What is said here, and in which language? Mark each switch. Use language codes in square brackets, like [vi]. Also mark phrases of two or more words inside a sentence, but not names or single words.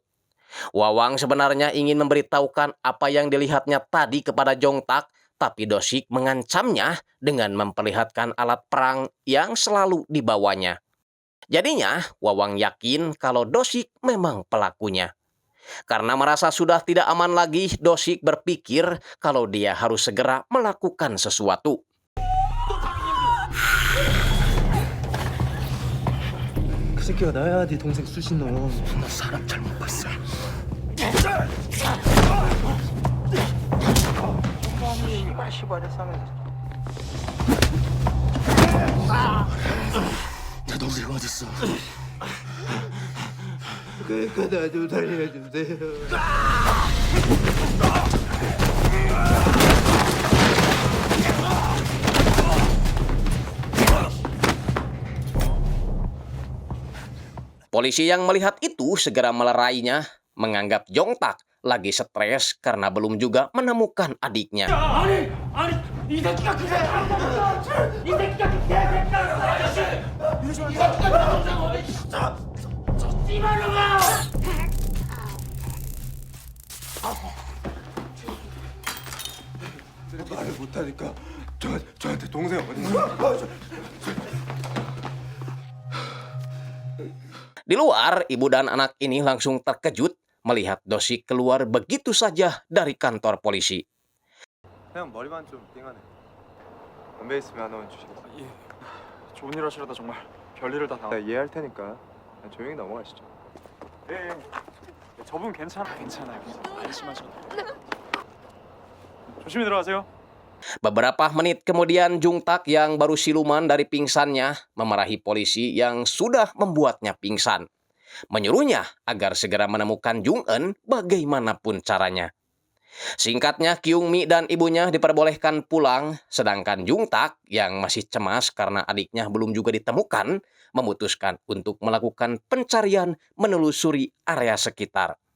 [id] Wawang sebenarnya ingin memberitahukan apa yang dilihatnya tadi kepada Jongtak, tapi Dosik mengancamnya dengan memperlihatkan alat perang yang selalu dibawanya. Jadinya Wawang yakin kalau Dosik memang pelakunya. Karena merasa sudah tidak aman lagi, Dosik berpikir kalau dia harus segera melakukan sesuatu. [ko] 그 새끼가 나야 네 동생 수신호. 나 사람 잘못 봤어. 내 동생 어딨어? 그러니까 나 좀 살려주세요. [id] Polisi yang melihat itu segera melerainya, menganggap Jongtak lagi stres karena belum juga menemukan adiknya. [ko] 아니, 이 새끼가 그 새끼야! 이 새끼가 그 개새끼야! 아저씨! 이 새끼가 어디 있어? 저 씨발놈아! 말을 못하니까 저한테 동생 어디 있어? [id] Di luar, ibu dan anak ini langsung terkejut melihat Dosik keluar begitu saja dari kantor polisi. [ko] 그냥 머리만 좀 띵하네. 담배 있으면 하나만 주시겠어요? 예. 좋은 일 하시려다 정말 별일을 다 나 당하고. 이해할 테니까 그냥 조용히 넘어가시죠. 예. 저분 괜찮아요. 안심하셔도. 조심히 들어가세요. [id] Beberapa menit kemudian Jungtak yang baru siluman dari pingsannya memarahi polisi yang sudah membuatnya pingsan. Menyuruhnya agar segera menemukan Jung-eun bagaimanapun caranya. Singkatnya, Kyung-mi dan ibunya diperbolehkan pulang, sedangkan Jungtak yang masih cemas karena adiknya belum juga ditemukan, memutuskan untuk melakukan pencarian menelusuri area sekitar.